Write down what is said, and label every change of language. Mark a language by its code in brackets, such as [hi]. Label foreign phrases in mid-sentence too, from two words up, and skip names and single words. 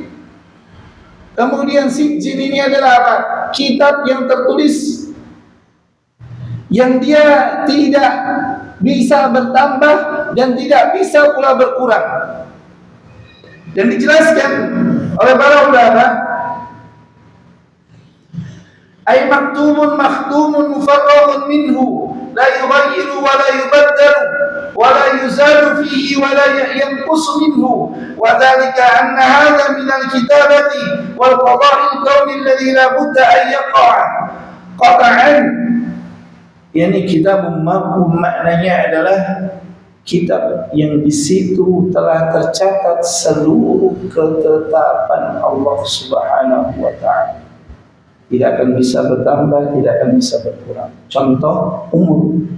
[id] Kemudian Sijjin ini adalah apa? Kitab yang tertulis yang dia tidak bisa bertambah dan tidak bisa pula berkurang. Dan dijelaskan oleh para ulama, [ar] أي مكتوم مختوم مفرغ منه لا يغير ولا يبدل ولا يزال فيه ولا ينقص منه وذلك أن هذا من الكتابة والقضاء الكوني الذي لا بد أن يقع قطعا. [id] Yani kitab marhum maknanya adalah kitab yang di situ telah tercatat seluruh ketetapan Allah [ar] سبحانه وتعالى. [id] Tidak akan bisa bertambah, tidak akan bisa berkurang. Contoh umur.